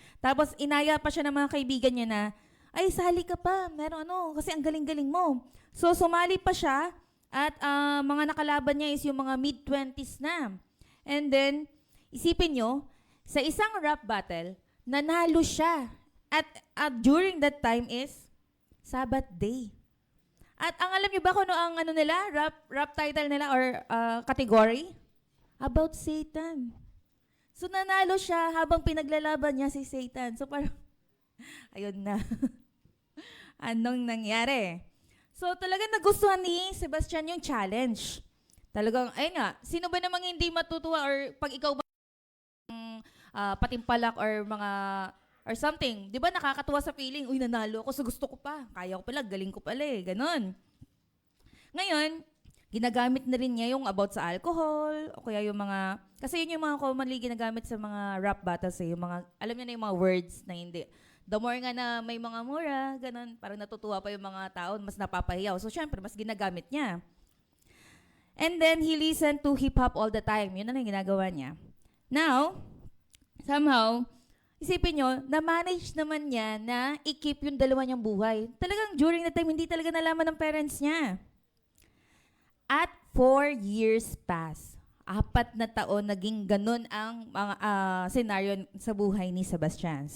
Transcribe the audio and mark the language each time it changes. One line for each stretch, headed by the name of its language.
Filipino: Tapos, inaya pa siya ng mga kaibigan niya na, ay, sali ka pa, meron kasi ang galing-galing mo. So, sumali pa siya at mga nakalaban niya is yung mga mid-20s na. And then, isipin nyo, sa isang rap battle, nanalo siya. At
English: during that time is Sabbath day.
Filipino: At ang alam niyo ba kung ano nila, rap title nila
English: or category?
Filipino: About Satan. So nanalo siya habang pinaglalaban niya si Satan. So parang, ayun na. Anong nangyari? So talagang nagustuhan ni Sebastian yung challenge. Talagang, ayun nga, sino ba namang hindi matutuwa or pag ikaw ba patimpalak or mga
English: or something.
Filipino: Di ba nakakatuwa sa feeling, uy, nanalo ako sa gusto ko pa. Kaya ko pala, galing ko pala ganon. Ngayon, ginagamit na rin niya yung about sa alcohol, o kaya yung mga, kasi yun yung mga commonly ginagamit sa mga rap battles yung mga, alam niyo na yung mga words na hindi.
English: The more
Filipino: nga na may mga mura, ganon, parang natutuwa pa yung mga tao, mas napapahiyaw. So, syempre, mas ginagamit niya.
English: And then, he listened to hip-hop all the time.
Filipino: Yun na yung ginagawa niya.
English: Now, somehow,
Filipino: isipin nyo, na-manage naman niya na i-keep yung dalawa niyang buhay. Talagang
English: during that time,
Filipino: hindi talaga nalaman ng parents niya. At
English: 4 years pass.
Filipino: 4 na taon naging ganun ang mga scenario sa buhay ni Sebastian.